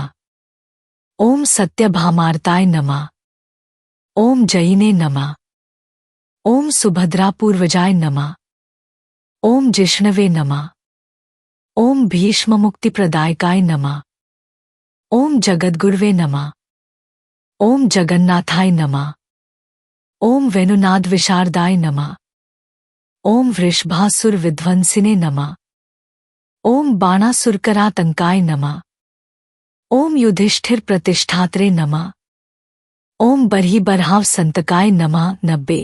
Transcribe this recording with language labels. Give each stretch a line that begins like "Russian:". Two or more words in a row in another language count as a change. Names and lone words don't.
Sanskrit: ओम सत्यभामार्ताय नमः. ओम जयिने नमः। ओम सुभद्रापूर्वजाय नमः. ओम जिष्णवे नमः। ओम भीष्ममुक्तिप्रदायकाय नमः. ओम जगद्गुरवे नमः. ओम जगन्नाथाय नमः। ओम वेणुनाद विशारदाय नमः। ओम वृषभासुर विध्वंसिने नमः। ओम बाणासुरकरातंकाय नमः। ओम युधिष्ठिर प्रतिष्ठात्रे नमः। ओम बर्हि बर्हाव संतकाय नमः 90।